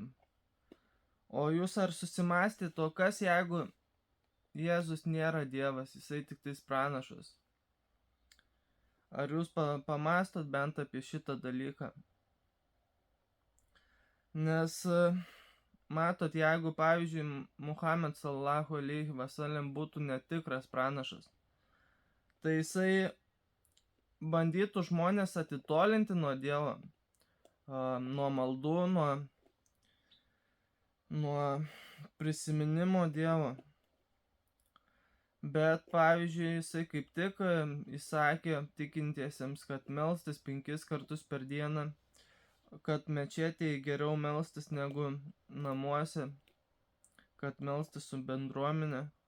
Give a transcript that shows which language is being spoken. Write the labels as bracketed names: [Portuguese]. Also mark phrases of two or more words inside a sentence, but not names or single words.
[Lithuanian] O jūs ar susimąstėte, o kas jeigu Jėzus nėra Dievas, jisai tik tais pranašas? Ar jūs pamąstot bent apie šitą dalyką? Nes matot, jeigu pavyzdžiui Muhamed [Arabic] صلى الله عليه وسلم [Lithuanian] būtų netikras pranašas, tai jisai bandytų žmonės atitolinti nuo Dievo, nuo maldų, nuo prisiminimo Dievo. Bet pavyzdžiui, jisai kaip tik įsakė tikintiesiems, kad melstis 5 kartus per dieną, kad mečetėje geriau melstis negu namuose, kad melstis su bendruomenė.